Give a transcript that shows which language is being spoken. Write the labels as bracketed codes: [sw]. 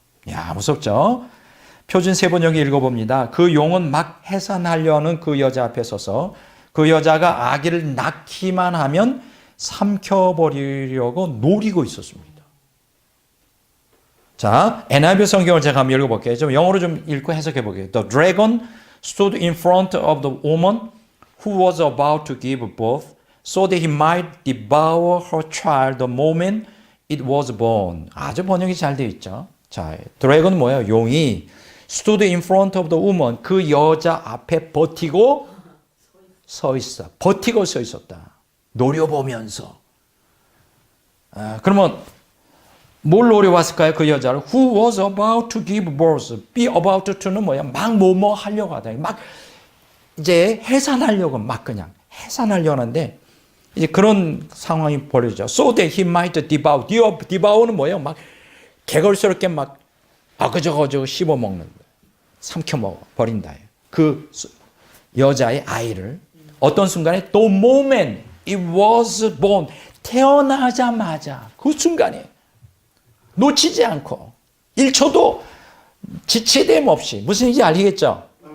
[ko] 야, 무섭죠? 표준 세번역이 읽어봅니다. 그 용은 막 해산하려는 그 여자 앞에 서서 그 여자가 아기를 낳기만 하면 삼켜버리려고 노리고 있었습니다. 자, NIV 성경을 제가 한번 읽어볼게요. 좀 영어로 좀 읽고 해석해 볼게요. [en] The dragon stood in front of the woman who was about to give birth, so that he might devour her child the moment it was born. [ko] 아주 번역이 잘 되어 있죠. 자, 드래곤은 뭐예요? 용이 [en] stood in front of the woman, [ko] 그 여자 앞에 버티고 서 있어. 버티고 서 있었다. 노려보면서. 그러면 뭘 노려왔을까요? 그 여자를 [en] who was about to give birth. be about to는 [ko] 뭐야? 막 뭐뭐 하려고 하다. 막 이제 해산하려고 막 그냥 해산하려는데 이제 그런 상황이 벌어지죠. [en] So that he might devour. [ko] devour는 뭐예요? 막 개걸스럽게 막 그저거 씹어 먹는 거예요. 삼켜 먹어 버린다. 그 여자의 아이를 어떤 순간에 [en] the moment it was born, [ko] 태어나자마자 그 순간에 놓치지 않고 1초도 지체됨 없이, 무슨 얘기인지 알겠죠?